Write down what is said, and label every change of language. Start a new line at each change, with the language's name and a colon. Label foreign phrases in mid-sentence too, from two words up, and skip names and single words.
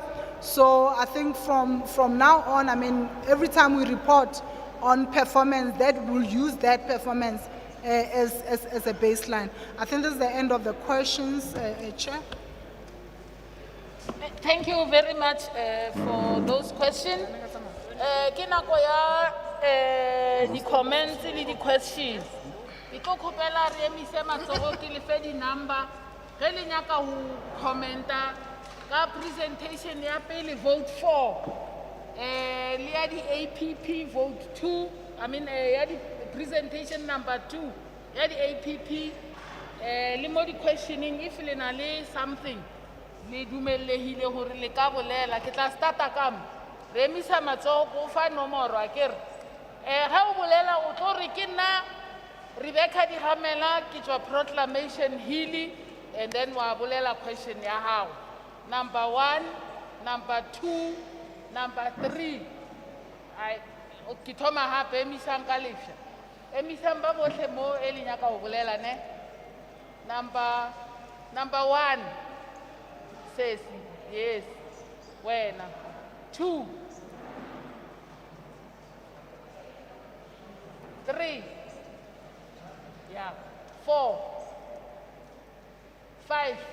English: So I think from now on, I mean, every time we report on performance, that will use that performance as a baseline. I think this is the end of the questions, Chair. Thank you very much for those questions.
Southern Sotho: Ke nako ya di comments le di questions. Ke tlo khopela re emise matsogo ke le fe di number ge le nyaka ho commenta ka presentation ya pele vote 4. Le ya di APP vote 2,
English: I mean
Southern Sotho: ya di presentation number 2 ya di APP le mo di
English: questioning if
Southern Sotho: le na le something le dumelehile hore le ka bolela ke tla starta kam re emisa matsogo go fa nomoro akere ha o bolela o tlo re ke nna Rebecca di Hamela ke tswa proclamation Hilly,
English: and then
Southern Sotho: wa bolela question ya hao.
English: Number 1, number 2, number 3.
Southern Sotho: Ke thoma hape emisang ka lefya. Emisang ba bohle mo e le nyaka ho bolela ne.
English: Number 1 says yes.
Southern Sotho: Wena. 2. 3.
English: Yeah. 4. 5.